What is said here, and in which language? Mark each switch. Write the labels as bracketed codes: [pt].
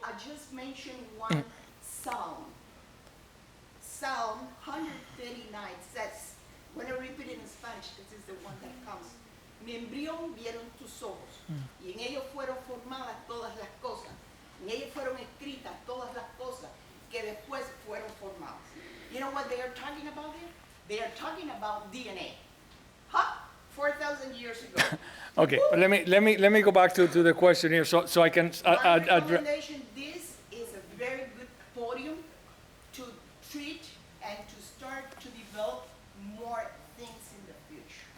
[en] I just mentioned one psalm. Psalm 139 says, when I repeat it in Spanish, this is the one that comes. [es] Mi embrión vieron tus ojos, y en ellos fueron formadas todas las cosas. En ellos fueron escritas todas las cosas que después fueron formadas. [en] You know what they are talking about here? They are talking about DNA. Huh? 4,000 years ago. Okay, but let me go back to the question here, so I can My recommendation, this is a very good podium to treat and to start to develop more things in the future.